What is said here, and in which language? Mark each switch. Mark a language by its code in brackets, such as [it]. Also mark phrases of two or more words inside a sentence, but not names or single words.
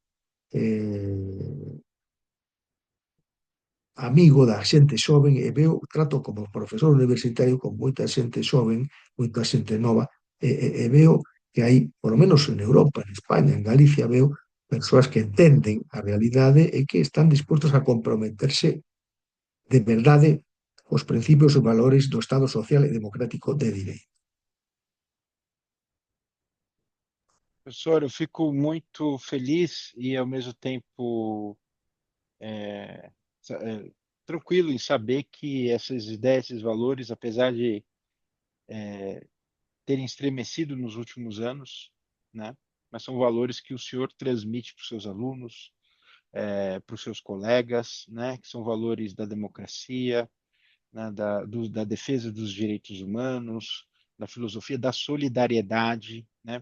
[gl] amigo da xente xoven e trato como profesor universitario con moita xente xoven, moita xente nova, e veo que hai, polo menos en Europa, en España, en Galicia, veo persoas que entenden a realidade e que están dispostos a comprometerse de verdade os principios e valores do Estado social e democrático de direito. [pt] Professor, eu fico muito feliz e, ao mesmo tempo, é, é, tranquilo em saber que essas ideias, esses valores, apesar de terem estremecido nos últimos anos, né, mas são valores que o senhor transmite para os seus alunos, para os seus colegas, né, que são valores da democracia, né, da defesa dos direitos humanos, da filosofia da solidariedade, né?